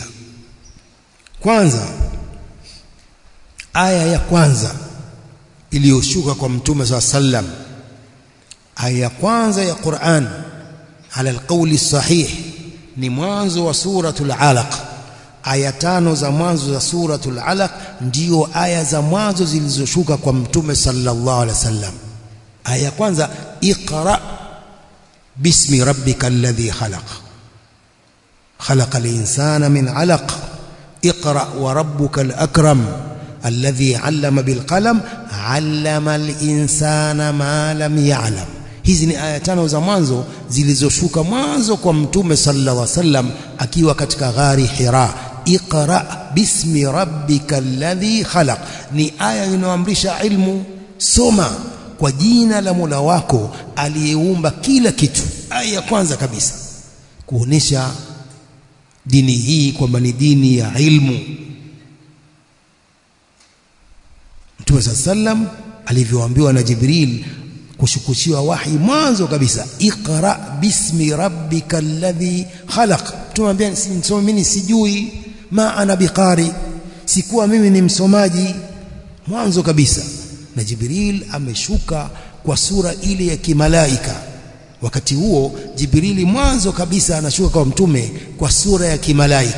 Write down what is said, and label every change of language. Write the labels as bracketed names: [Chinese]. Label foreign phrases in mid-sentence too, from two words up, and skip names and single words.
[Swahili] Kwanza, aya ya kwanza iliyoshuka kwa Mtume sallam, aya ya kwanza ya Qur'an [Arabic] على القول الصحيح [Swahili] ni mwanzo wa suratul Alaq. Aya 5 za mwanzo za suratul Alaq ndio aya za mwanzo zilizoshuka kwa Mtume [Arabic] صلى الله عليه وسلم. [Swahili] Aya ya kwanza, [Arabic] اقرأ باسم ربك الذي خلق خلق الإنسان من علق, اقرأ وربك الأكرم الذي علم بالقلم علم الإنسان ما لم يعلم. [Swahili] Hizi ni aya 5 za mwanzo zilizoshuka mwanzo kwa Mtume [Arabic] صلى الله عليه وسلم [Swahili] akiwa katika ghari Hira. [Arabic] اقرأ باسم ربك الذي خلق, [Swahili] ni aya inayoamrisha ilmu. Soma kwa jina la Mola wako aliyeumba kila kitu. Aya ya kwanza kabisa kuonesha dini hii kwamba ni dini ya ilmu. Mtume sallam alivyoambiwa na Jibril kushukishiwa wahi mwanzo kabisa, [Arabic] اقرأ باسم ربك الذي خلق. [Swahili] Tumwambia mimi sijui, [Arabic] ما أنا بقارئ, [Swahili] sikuwa mimi ni msomaji mwanzo kabisa. Na Jibril ameshuka kwa sura ile ya kimalaika. Wakati huo Jibrili mwanzo kabisa anashuka kwa Mtume kwa sura ya kimalaika.